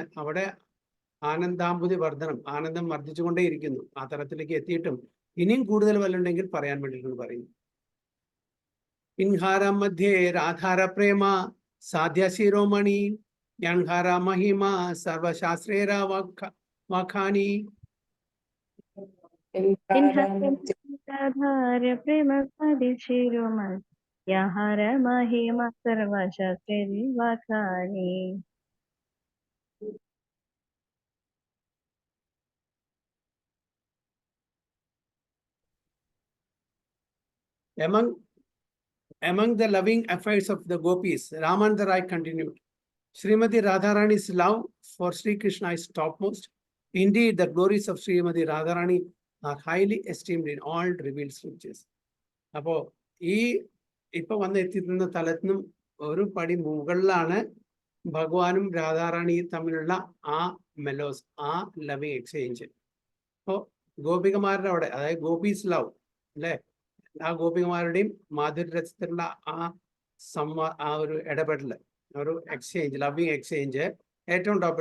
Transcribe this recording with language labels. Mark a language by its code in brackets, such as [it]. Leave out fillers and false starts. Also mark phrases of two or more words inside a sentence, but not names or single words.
[ml] അവിടെ [sa] ആനന്ദാംബുതി വർദ്ധനം, [ml] ആനന്ദം വർദ്ധിച്ചുകൊണ്ടേയിരിക്കുന്നു. ആ തലത്തിലേക്ക് എത്തിയിട്ടും ഇനിയും കൂടുതൽ വല്ലുണ്ടെങ്കിൽ പറയാൻ വേണ്ടിയിട്ടാണ് പറയുന്നത്. [bn] ইঁহার মধ্যে রাধার প্রেম সাধ্য শিরোমণি যাঁহার মহিমা সর্বশাস্ত্রের বাখানি. প্রেম শিরোমণি যাঁহার মহিমা সর্বশাস্ত্রে বাখানি. [en] Among the loving affairs of the gopis, Ramananda Rai continued, Srimati Radharani's love for Sri Krishna is topmost. Indeed, the glories of Srimati Radharani are highly esteemed in all revealed scriptures. [ml] അപ്പോൾ ഈ ഇപ്പൊ വന്ന് എത്തിക്കുന്ന തലത്തിനും ഒരു പടി മുകളിലാണ് ഭഗവാനും രാധാറാണിയും തമ്മിലുള്ള ആ മെലോസ്, ആ [en] loving exchange. [ml] ഇപ്പോ ഗോപികമാരുടെ അവിടെ, അതായത് [en] gopis love [ml] അല്ലെ, ആ ഗോപികമാരുടെയും മാധുര്യത്തിലുള്ള ആ ഒരു ഇടപെടൽ, ഒരു എക്സ്ചേഞ്ച്, [en] loving exchange [ml] ഏറ്റവും ടോപ്പിൽ.